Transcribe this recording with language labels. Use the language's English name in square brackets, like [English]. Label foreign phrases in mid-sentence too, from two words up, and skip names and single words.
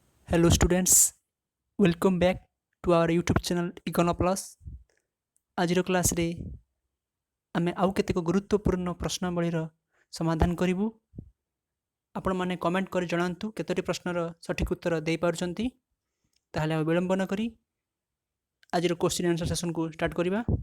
[English] Hello students, welcome back to our YouTube channel Econoplus. [Odia] ଆଜିର କ୍ଲାସ୍ରେ ଆମେ ଆଉ କେତେକ ଗୁରୁତ୍ୱପୂର୍ଣ୍ଣ ପ୍ରଶ୍ନାବଳୀର ସମାଧାନ କରିବୁ। ଆପଣମାନେ କମେଣ୍ଟ କରି ଜଣାନ୍ତୁ କେତୋଟି ପ୍ରଶ୍ନର ସଠିକ୍ ଉତ୍ତର ଦେଇପାରୁଛନ୍ତି। ତାହେଲେ ଆମେ ବିଳମ୍ବ ନ କରି ଆଜିର [English] question answer [Odia] ସେସନକୁ ଷ୍ଟାର୍ଟ କରିବା।